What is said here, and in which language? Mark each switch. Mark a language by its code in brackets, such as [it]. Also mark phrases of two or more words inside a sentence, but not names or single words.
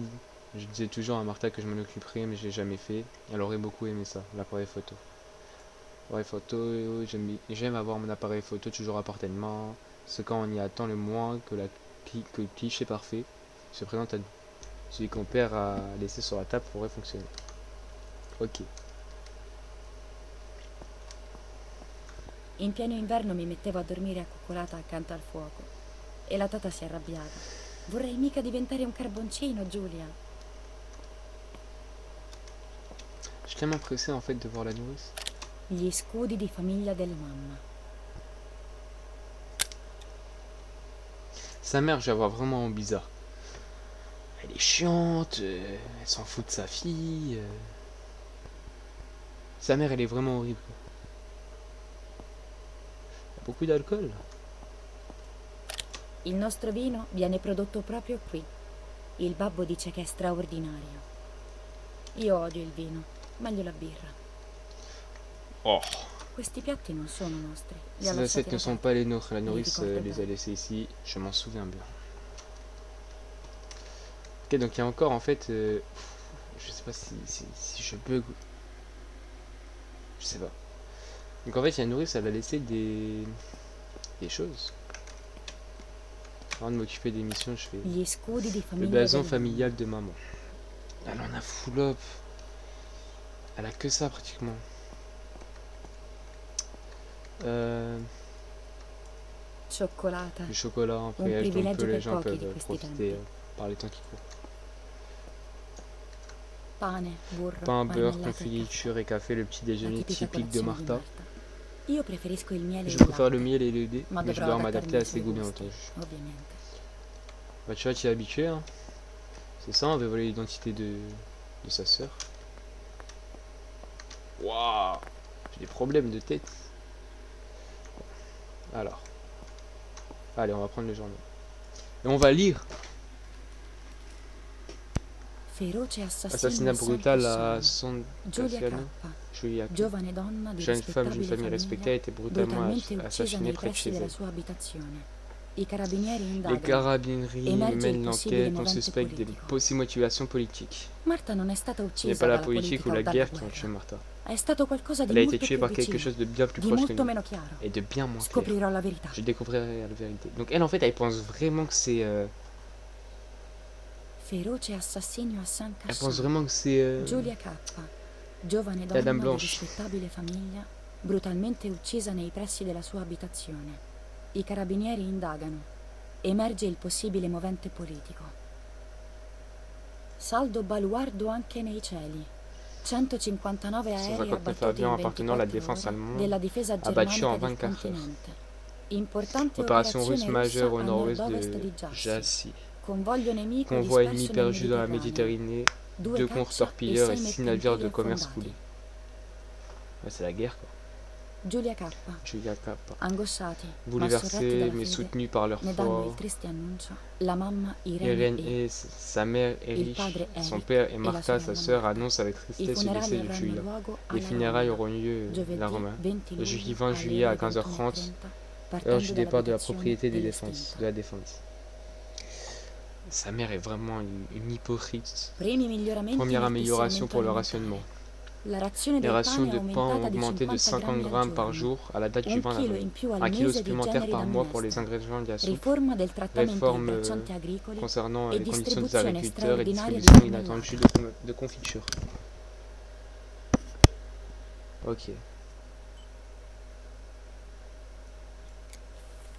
[fr] Je disais toujours à Martha que je m'en occuperais, mais je l'ai jamais fait. Elle aurait beaucoup aimé ça, l'appareil photo. Appareil photo, j'aime avoir mon appareil photo toujours à portée de main. C'est quand on y attend le moins que le cliché parfait se présente à nous. Celui qu'on perd à laisser sur la table pourrait fonctionner. Ok. [it] In pieno inverno mi mettevo a dormire accoccolata accanto al fuoco e la tata si è arrabbiata. Vorrei mica diventare un carboncino, Giulia. [fr] Je suis tellement pressé en fait de voir la nourrice. [it] Gli scudi di famiglia della mamma. [fr] Sa mère, je la vois vraiment bizarre. Elle est chiante, elle s'en fout de sa fille. Sa mère, elle est vraiment horrible. Il y a beaucoup d'alcool. [it] Il nostro vino viene prodotto proprio qui. Il babbo dice che è straordinario. Io odio il vino, meglio la birra. Oh. Questi piatti non sono nostri. Li ha [fr] Ces [it] lasciati [fr] assiettes ne [it] la [fr] sont [it] tata. [fr] pas les nôtres. La [it] Mi [fr] nourrice [it] ricordo [fr] les a [it] bene. [fr] laissées ici. Je m'en souviens bien. Ok, donc il y a encore en fait. Je sais pas si je bug. Je sais pas. Donc en fait, il y a une nourrice, elle a laissé des choses. Avant de m'occuper des missions, je fais [it] Gli scudi di [fr] le [it] famiglia [fr] blason [it] della [fr] familial de maman. Elle en a [en] full up. [fr] Elle a que ça pratiquement. [it] cioccolata. [fr] Du chocolat, un [it] Un [fr] feuillage dont [it] privilegio [fr] les [it] per [fr] gens [it] pochi di [fr] peuvent [it] questi [fr] profiter [it] tempi. [fr] par les temps qui courent. [it] Pane, burro, [fr] Pain, beurre, [it] marmellata e caffè. [fr] confiture et café, le petit [it] La [fr] déjeuner [it] tipica [fr] typique de [it] colazione di [fr] Martha. [it] Io preferisco il miele e [fr] Je [it] il [fr] préfère le [it] latte, [fr] miel et le lait, [it] ma [fr] mais je [it] dovrò [fr] dois m'adapter à [it] adattarmi ai [fr] ses [it] suoi [fr] goûts bien [it] gusti, [fr] entendu. [it] ovviamente. [fr] Bah tu vois, tu es habitué, hein. C'est ça, on veut voler l'identité de sa sœur. Waouh, j'ai des problèmes de tête. Alors. Allez, on va prendre le journal. Et on va lire. [it] Feroce [fr] Assassinat [it] assassino a [fr] brutal à [it] San [fr] San [it] Giulia Cassiano. K., [fr] Giulia K. [it] giovane donna di [fr] Jeune femme d'une [it] rispettabile [fr] famille respectée, a été brutalement [it] brutalmente uccisa [fr] assassinée [it] nei [fr] près de [it] pressi [fr] chez [it] della [fr] elle. [it] sua abitazione. I carabinieri [fr] Les [it] indagano. [fr] carabineries [it] Emerge il [fr] mènent [it] possibile [fr] l'enquête, on [it] movente [fr] suspecte des [it] politico. [fr] possibles motivations politiques. [it] Marta non è stata [fr] Ce n'est [it] uccisa [fr] pas la [it] dalla [fr] politique ou [it] politica [fr] la [it] o dalla [fr] guerre qui ont [it] guerra. [fr] tué Martha. [it] È stato qualcosa di [fr] Elle a été [it] molto [fr] tuée [it] più [fr] par quelque [it] vicino, [fr] chose de bien plus [it] di [fr] proche que [it] molto [fr] nous. [it] meno chiaro. [fr] Et de bien moins clair. [it] Scoprirò la verità. [fr] Je découvrirai la vérité. Donc elle, en fait, elle pense vraiment que c'est... [it] Feroce assassinio a San [fr] Elle pense [it] Cassiano. [fr] vraiment que c'est... [it] Giulia K., giovane [fr] Dame [it] donna di [fr] Blanche. [it] rispettabile famiglia, brutalmente uccisa nei pressi della sua abitazione. I carabinieri indagano. Emerge il possibile movente politico. Saldo baluardo anche nei cieli. 159 aerei [fr] 159 [it] abbattuti [fr] avions [it] in [fr] appartenant alla [it] 24 [fr] défense [it] ore [fr] allemande [it] della difesa [fr] abattus [it] germanica [fr] en [it] del [fr] 24 heures. [it] continente. Importante [fr] Opération russe [it] operazione [fr] majeure [it] russa [fr] au [it] a [fr] nord-ouest [it] nord-ovest [fr] de [it] di Jassy. [fr] Jassy. [it] Convoglio nemico [fr] Convoi [it] disperso [fr] ennemi [it] nel [fr] perdu dans la [it] Mediterraneo. [fr] Méditerranée. [it] 2 [fr] Deux [it] caccia [fr] contre-torpilleurs et [it] 6 [fr] 6 navires de [it] mercantili [fr] commerce [it] affondati. [fr] coulés. Ouais, c'est la guerre, quoi. [it] Giulia K., [fr] Julia K. [it] angosciati, ma sorretti [fr] Bouleversés [it] dalla [fr] mais [it] fede, [fr] soutenus par leur [it] ne danno il [fr] foi. [it] triste annuncio. La mamma Irene [fr] Irène [it] e [fr] et sa mère Erich, [it] padre [fr] son [it] Eric [fr] père et et [it] Martha, [fr] la sa [it] sorella [fr] sœur, [it] Marta. [fr] annoncent avec [it] I [fr] tristesse le [it] funerali [fr] décès de [it] avranno [fr] Julia. [it] luogo [fr] Les [it] alla [fr] funérailles [it] Roma, [fr] auront lieu [it] giovedì [fr] la Roma, [it] 20 [fr] le jeudi [it] luglio [fr] 20 juillet à [it] alle 15h30, [fr] 21:30, heure [it] partendo [fr] du départ de la [it] dall'abitazione [fr] propriété des [it] dell'estinta. [fr] défenses, de la défense. Sa mère est vraiment une hypocrite. [it] Primi miglioramenti [fr] Première [it] nel [fr] amélioration pour le [it] tesseramento [fr] rationnement. [it] alimentare. La razione [fr] Les [it] del [fr] rations [it] pane [fr] de [it] è [fr] pain ont [it] aumentata di [fr] augmenté de 50 grammes par [it] giorno. [fr] jour à la date du [it] Un [fr] 20 [it] chilo [fr] avril. [it] in più al [fr] 1 kilo [it] mese di [fr] supplémentaire [it] generi [fr] par [it] da [fr] mois pour les [it] minestra. [fr] ingrédients de la soupe. [it] Riforma del trattamento dei [fr] Réforme [it] braccianti agricoli [fr] concernant [it] e [fr] les conditions des [it] distribuzione [fr] agriculteurs et [it] straordinaria di [fr] distribution [it] marmellata. [fr] inattendue de confiture. Ok.